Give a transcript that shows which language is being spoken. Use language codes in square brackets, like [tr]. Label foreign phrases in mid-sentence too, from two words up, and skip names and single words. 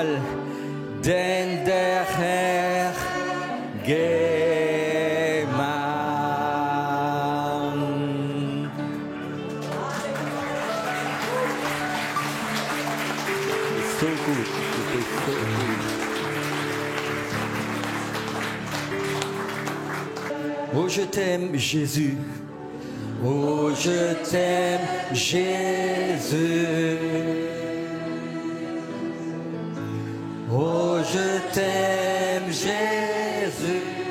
[de] Den der Herr gemacht. So gut, du bist so gut. [fr] Oh, je t'aime, Jésus. Oh, je t'aime, Jésus. Oh, je t'aime, Jésus.